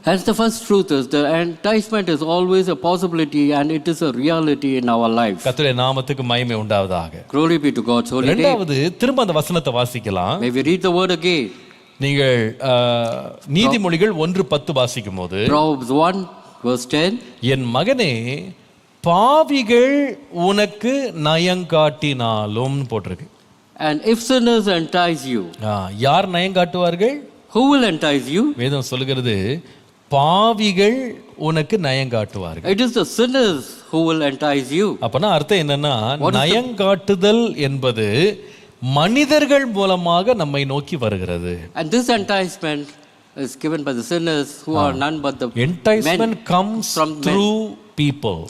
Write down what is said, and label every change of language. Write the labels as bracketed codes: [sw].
[en] As the first truth is, the enticement is always a possibility and it is a reality in our life. [ta] கர்த்தருடைய நாமத்துக்கு மகிமை உண்டாவதாக. [en] Glory be to God's holy name. [ta] இரண்டாவது திரும்ப அந்த வசனத்தை வாசிக்கலாம். [en] May we read the word again. [ta] நீங்கள் நீதிமொழிகள் 1:10 வாசிக்கும்போது, [en] Proverbs 1:10, [ta] என் மகனே பாவிகள் உனக்கு நயங்காட்டினாலும் போட்டிருக்கு. [en] And if sinners entice you, [ta] யார் நயங்காட்டுவார்கள்? [en] Who will entice you? [ta] வேதம் சொல்கிறது பாவிகள் உனக்கு நயங்காட்டுவார்கள். [en] It is the sinners who will entice you. [ta] அப்பனா அர்த்தம் என்னன்னா, நயங்காட்டுதல் என்பது மனிதர்கள் மூலமாக நம்மை நோக்கி வருகிறது. [en] And this enticement is given by the sinners who are none but the enticement comes through people.